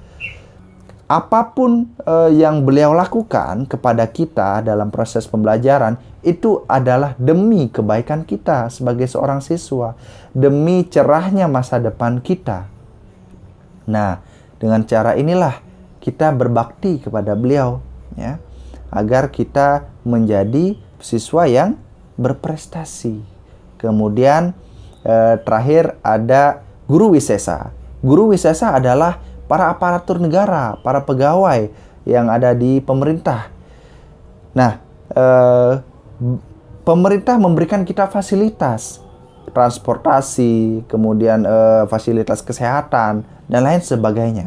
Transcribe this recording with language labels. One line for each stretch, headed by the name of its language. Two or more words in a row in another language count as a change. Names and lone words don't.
Indonesian: Apapun yang beliau lakukan kepada kita dalam proses pembelajaran, itu adalah demi kebaikan kita sebagai seorang siswa, demi cerahnya masa depan kita. Nah, dengan cara inilah kita berbakti kepada beliau, ya, agar kita menjadi siswa yang berprestasi. Kemudian terakhir ada guru wisesa. Guru wisesa adalah para aparatur negara, para pegawai yang ada di pemerintah. Nah, pemerintah memberikan kita fasilitas transportasi, kemudian fasilitas kesehatan, dan lain sebagainya.